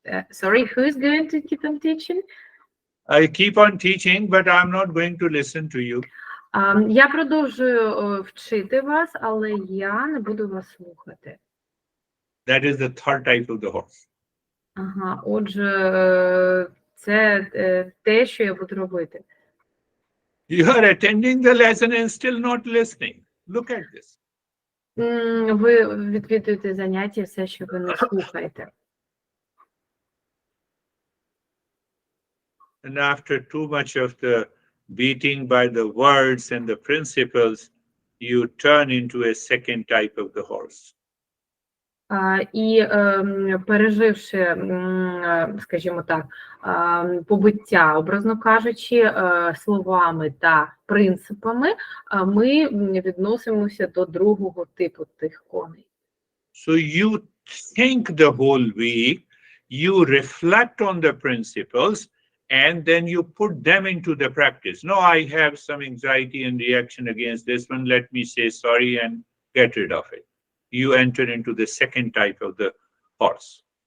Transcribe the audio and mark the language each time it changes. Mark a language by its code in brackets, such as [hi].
[en] Sorry, who is going to keep on teaching? I keep on teaching, but I'm not going to listen to you. [uk] Я продовжую вчити вас, але я не буду вас слухати. [en] That is the third type of the horse. [uk] Ага, отже, це те, що я буду робити. [en] You are attending the lesson and still not listening. Look at this. [uk] Ви відвідуєте заняття, все, що ви не слухаєте. [en] And after too much of the beating by the words and the principles, you turn into a second type of the horse. [uk] І переживши, скажімо так, побиття, образно кажучи, словами та принципами, ми відносимося до другого типу тих коней. [en] So you think the whole week, you reflect on the principles, and then you put them into the practice. No, I have some anxiety and reaction against this one. Let me say sorry and get rid of it. You enter into the second type of the horse.